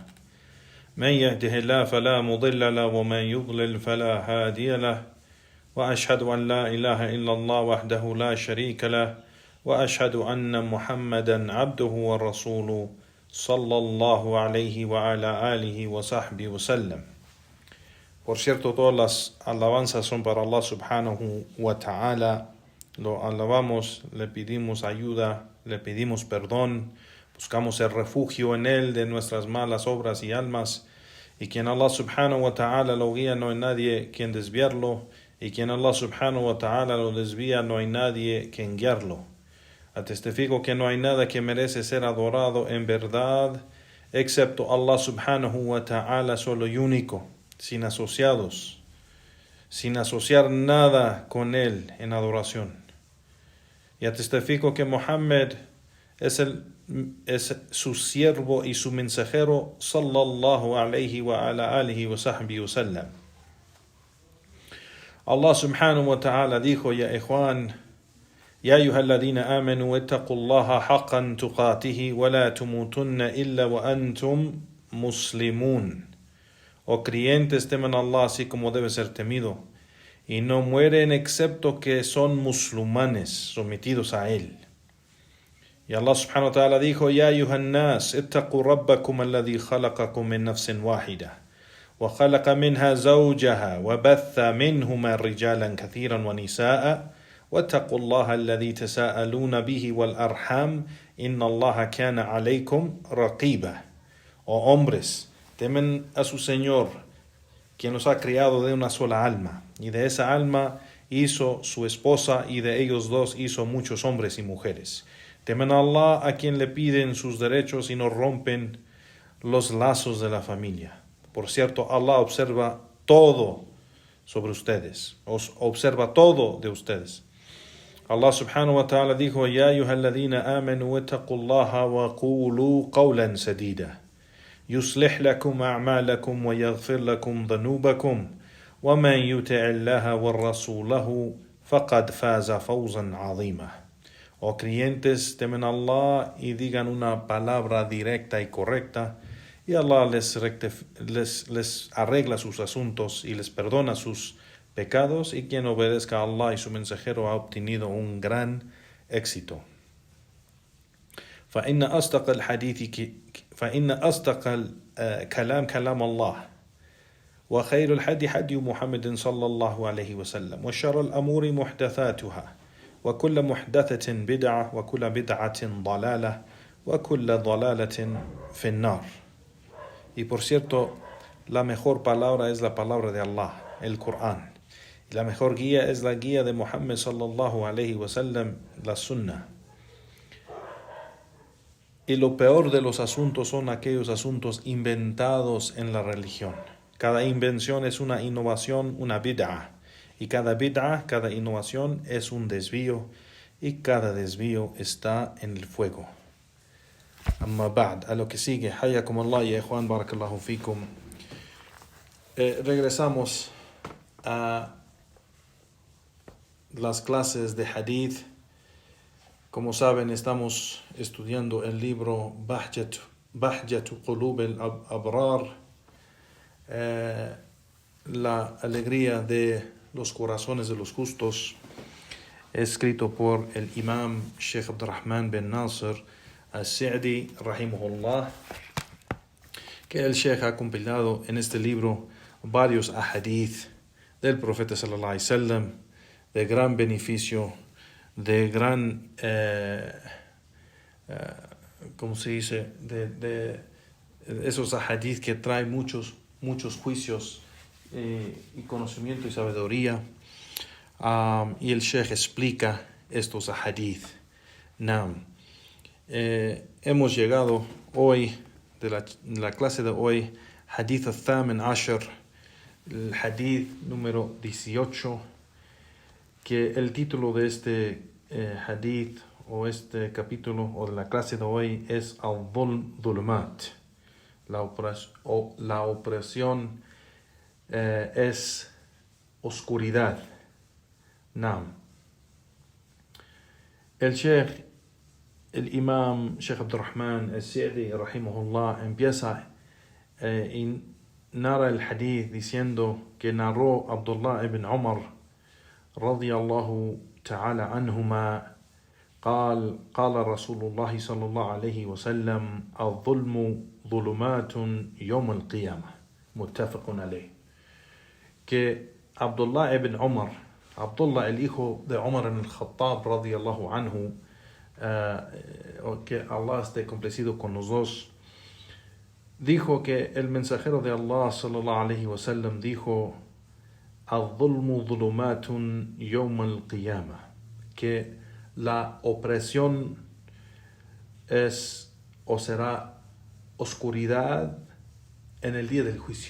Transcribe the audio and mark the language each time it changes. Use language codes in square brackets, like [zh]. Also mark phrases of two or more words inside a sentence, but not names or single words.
[ar] من يهده الله فلا مضل له ومن يضلل فلا هادي له، وأشهد أن لا إله إلا الله وحده لا شريك له، وأشهد أن محمدا عبده ورسوله صلى الله عليه وعلى آله وصحبه وسلم. [es] Por cierto, todas las alabanzas son para Allah [ar] سبحانه وتعالى. [es] Lo alabamos, le pedimos ayuda, le pedimos perdón, buscamos el refugio en Él de nuestras malas obras y almas. Y quien Allah [ar] سبحانه وتعالى [es] lo guía, no hay nadie quien desviarlo. Y quien Allah [ar] سبحانه وتعالى [es] lo desvía, no hay nadie quien guiarlo. Atestifico que no hay nada que merece ser adorado en verdad, excepto Allah [ar] سبحانه وتعالى [es] solo y único, sin asociados, sin asociar nada con Él en adoración. Y atestifico que Muhammad es su siervo y su mensajero, [ar] صلى الله عليه وعلى آله وصحبه وسلم. الله سبحانه وتعالى dijo: يا إخوان، يا أيها الذين آمنوا اتقوا الله حق تقاته ولا تموتن إلا وأنتم مسلمون. [es] Oh creyentes, teman a Allah así como debe ser temido, y no mueren excepto que son musulmanes, sometidos a Él. [ar] Y الله سبحانه وتعالى dijo: يا أيها الناس اتقوا ربكم الذي خلقكم من نفس واحدة, وخلق منها زوجها وبث منهما رجالا كثيرا ونساء واتقوا الله الذي تساءلون به والأرحام إن الله كان عليكم رقيبا. [es] Oh hombres, temen a su Señor, quien los ha criado de una sola alma, y de esa alma hizo su esposa, y de ellos dos hizo muchos hombres y mujeres. Temen a Allah, a quien le piden sus derechos y no rompen los lazos de la familia. Por cierto, Allah observa todo sobre ustedes, os observa todo de ustedes. [ar] الله سبحانه وتعالى dijo: يا أيها الذين آمنوا اتقوا الله وقولوا قولا سديدا يصلح لكم أعمالكم ويغفر لكم ذنوبكم ومن يطع الله ورسوله فقد فاز فوزا عظيما. [es] Oh creyentes, temen a Allah y digan una palabra directa y correcta, y Allah les arregla sus asuntos y les perdona sus pecados, y quien obedezca a Allah y su mensajero ha obtenido un gran éxito. [ar] فإن أصدق الكلام كلام الله، وخير الهدي هدي محمد صلى الله عليه وسلم، وشر الأمور محدثاتها، وكل محدثة بدعة، وكل بدعة ضلالة، وكل ضلالة في النار. [es] Y por cierto, la mejor palabra es la palabra de Allah, el Corán. Y la mejor guía es la guía de Muhammad [ar] صلى الله عليه وسلم, [es] la Sunnah. Y lo peor de los asuntos son aquellos asuntos inventados en la religión. Cada invención es una innovación, una bid'ah. Y cada bid'ah, cada innovación es un desvío. Y cada desvío está en el fuego. [ar] أما بعد, [es] a lo que sigue, [ar] حياكم الله يا إخوان، بارك الله فيكم. [es] Regresamos a las clases de hadith. Como saben, estamos estudiando el libro Bahjatu Qulub al-Abrar, la alegría de los corazones de los justos, escrito por el imam Sheikh Abdurrahman bin Nasir al-Sa'di, rahimahullah, que el Sheikh ha compilado en este libro varios ahadith del profeta [ar] صلى الله عليه وسلم, [es] de gran beneficio, de gran, ¿cómo se dice? De esos ahadith que traen muchos juicios y conocimiento y sabiduría. Y el Sheikh explica estos ahadith. Hemos llegado hoy, de la clase de hoy, [ar] الحديث الثامن عشر, [es] el hadith número 18, que el título de este hadith o este capítulo o de la clase de hoy es al-dhulmat. La opresión es oscuridad. Naam. El imam Sheikh Abdul Rahman al-Sa'di rahimahullah empieza y narra el hadith diciendo que narró Abdullah ibn Umar [ar] رضي الله تعالى عنهما قال رسول الله صلى الله عليه وسلم الظلم ظلمات يوم القيامة متفق عليه. [es] Que Abdullah ibn Umar, Abdullah el hijo de Umar ibn al-Khattab [ar] رضي الله عنه, [es] que Allah esté complacido con los dos, dijo que el mensajero de Allah [ar] صلى الله عليه وسلم [es] dijo [ar] الظلم ظلمات يوم القيامة, [es] que la opresión es o será oscuridad en el día del juicio.